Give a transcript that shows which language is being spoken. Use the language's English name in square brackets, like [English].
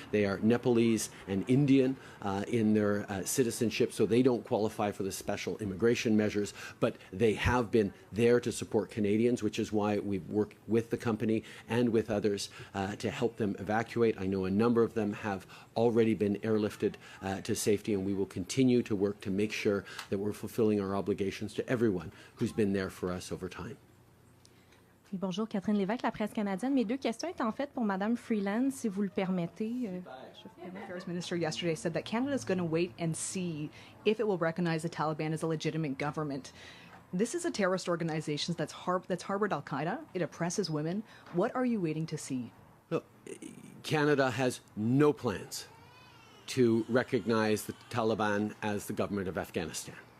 [English] They are Nepalese and Indian in their citizenship, so they don't qualify for the special immigration measures, but they have been there to support Canadians, which is why we've worked with the company and with others to help them evacuate. I know a number of them have already been airlifted to safety, and we will continue to work to make sure that we're fulfilling our obligations to everyone who's been there for us over time. [French] Oui, bonjour, Catherine Lévesque, la presse canadienne. Mes deux questions étaient en fait pour Madame Freeland, si vous le permettez. [English] The Affairs Minister yesterday said that Canada is going to wait and see if it will recognize the Taliban as a legitimate government. This is a terrorist organization that's harbored al-Qaeda. It oppresses women. What are you waiting to see? Look, Canada has no plans to recognize the Taliban as the government of Afghanistan.